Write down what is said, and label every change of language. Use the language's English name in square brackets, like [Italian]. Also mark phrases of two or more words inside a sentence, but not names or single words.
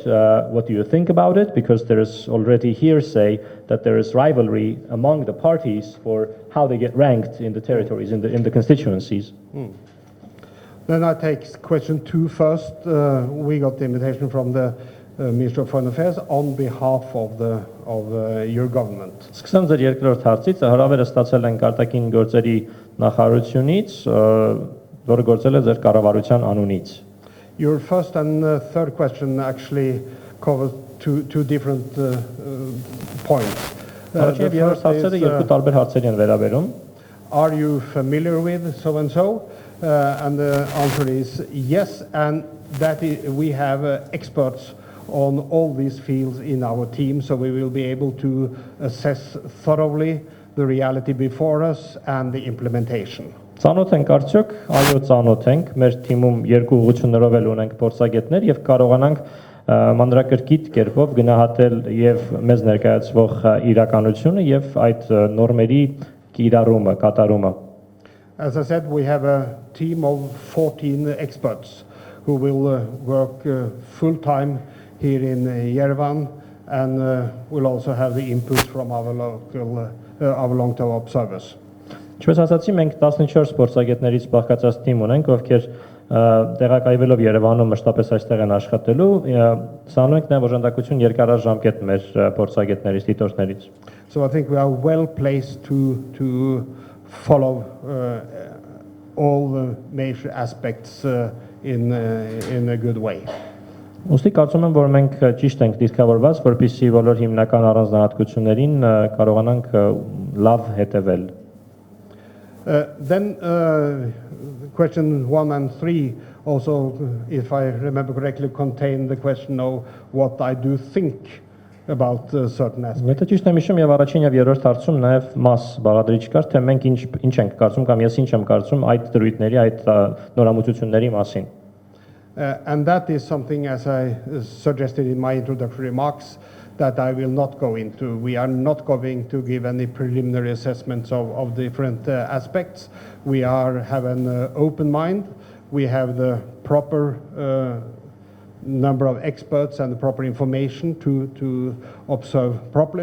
[English] What do you think about it? Because there is already hearsay that there is rivalry among the parties for how they get ranked in the territories, in the constituencies. Then I take question 2 first. We got the invitation from the Minister of Foreign Affairs on behalf of your government. [Armenian] Սկսեմ ձեր երկրորդ հարցից, հրավերը ստացել ենք արտաքին գործերի նախարարությունից, որը գործել է ձեր կառավարության անունից։ [English] Your first and third question actually cover two different points. [Armenian] Առաջին եւ երրորդ հարցերը երկու տարբեր հարցերի են վերաբերում։ [English] Are you familiar with so and so? And the answer is yes, and that we have experts on all these fields in our team, so we will be able to assess thoroughly the reality before us and the implementation. [Armenian] Ծանոթ ենք արդյոք, այո ծանոթ ենք, մեր թիմում երկու ուղղություններով էլ ունենք փորձագետներ եւ կարողանանք մանրակրկիտ կերպով գնահատել եւ մեզ ներկայացվող իրականությունը եւ այդ նորմերի կիրառումը, կատարումը։ [English] As I said, we have a team of 14 experts who will work full-time here in Yerevan and will also have the input from our long-term observers. [Armenian] Ինչպես ասացի, մենք 14 փորձագետներից բաղկացած թիմ ունենք, ովքեր տեղակայվելով Երևանում մշտապես այստեղ են աշխատելու, սանում ենք նաև օժանդակություն երկարաժամկետ մեր փորձագետներից, դիտորդներից։ [English] So I think we are well placed to follow all the major aspects in a good way. [Armenian] Ոստի կարծում եմ, որ մենք ճիշտ ենք դիրքավորված, որպեսզի բոլոր հիմնական առանձնահատկություններին կարողանանք լավ հետևել։ [English] Then question 1 and 3 also, if I remember correctly, contain the question of what I do think about certain aspects. [Armenian] Եթե ճիշտ եմ հիշում, եւ առաջին եւ երրորդ հարցում նաեւ մաս բաղադրիչ կար, թե մենք ինչ ենք կարծում կամ ես ինչ եմ կարծում այդ դրույթների, այդ նորամուծությունների մասին։ [English] And that is something, as I suggested in my introductory remarks, that I will not go into. We are not going to give any preliminary assessments of different aspects. We have an open mind. We have the proper number of experts and the proper information to observe properly.